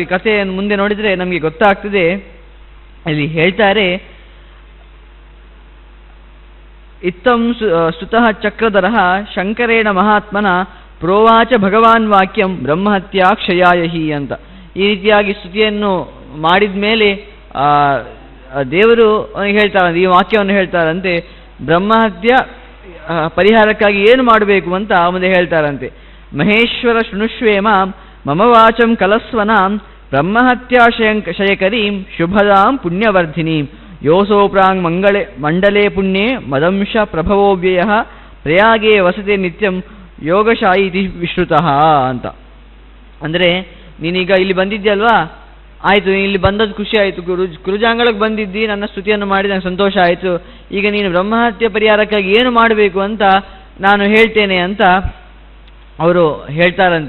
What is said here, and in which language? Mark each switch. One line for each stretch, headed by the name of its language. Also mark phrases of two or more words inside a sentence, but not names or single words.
Kannada: ಕಥೆಯನ್ನು ಮುಂದೆ ನೋಡಿದರೆ ನಮಗೆ ಗೊತ್ತಾಗ್ತದೆ. ಇಲ್ಲಿ ಹೇಳ್ತಾರೆ,
Sanskrit: ಇತ್ತಂ ಸ್ತುತಃ ಚಕ್ರಧರಃ ಶಂಕರೇಣ ಮಹಾತ್ಮನ ಪ್ರೋವಾಚ ಭಗವಾನ್ ವಾಕ್ಯಂ ಬ್ರಹ್ಮಹತ್ಯಾ ಕ್ಷಯಾಯಹಿ
Kannada: ಅಂತ. ಈ ರೀತಿಯಾಗಿ ಸ್ತುತಿಯನ್ನು ಮಾಡಿದ ಮೇಲೆ ದೇವರು ಹೇಳ್ತಾರಂತೆ, ಈ ವಾಕ್ಯವನ್ನು ಹೇಳ್ತಾರಂತೆ, ಬ್ರಹ್ಮಹತ್ಯ ಪರಿಹಾರಕ್ಕಾಗಿ ಏನು ಮಾಡಬೇಕು ಅಂತ ಮುಂದೆ ಹೇಳ್ತಾರಂತೆ.
Sanskrit: ಮಹೇಶ್ವರ ಶೃಣುಷ್ವೇಮ ಮಮ ವಾಚಂ ಕಲಸ್ವನಾಂ ಬ್ರಹ್ಮಹತ್ಯಾ ಶಯಕರೀಂ ಶುಭದಾಂ ಪುಣ್ಯವರ್ಧಿನೀಂ ಯೋಸೋ ಪ್ರಾಂಗ್ ಮಂಡಲೇ ಪುಣ್ಯೇ ಮದಂಶ ಪ್ರಭವೋವ್ಯಯ ಪ್ರಯಾಗೇ ವಸತೆ ನಿತ್ಯಂ ಯೋಗಶಾಯಿ ಇತಿ ವಿಶ್ರುತಃ ಅಂತ.
Kannada: ಅಂದರೆ ನೀನೀಗ ಇಲ್ಲಿ ಬಂದಿದ್ಯಲ್ವಾ, ಆಯಿತು, ಇಲ್ಲಿ ಬಂದದ್ದು ಖುಷಿ ಆಯಿತು, ಕುರುಜಾಂಗಳಕ್ಕೆ ಬಂದಿದ್ದಿ, ನನ್ನ ಸ್ತುತಿಯನ್ನು ಮಾಡಿ ನನಗೆ ಸಂತೋಷ ಆಯಿತು. ಈಗ ನೀನು ಬ್ರಹ್ಮಹತ್ಯೆ ಪರಿಹಾರಕ್ಕಾಗಿ ಏನು ಮಾಡಬೇಕು ಅಂತ ನಾನು ಹೇಳ್ತೇನೆ ಅಂತ ಅವರು ಹೇಳ್ತಾರಂತೆ.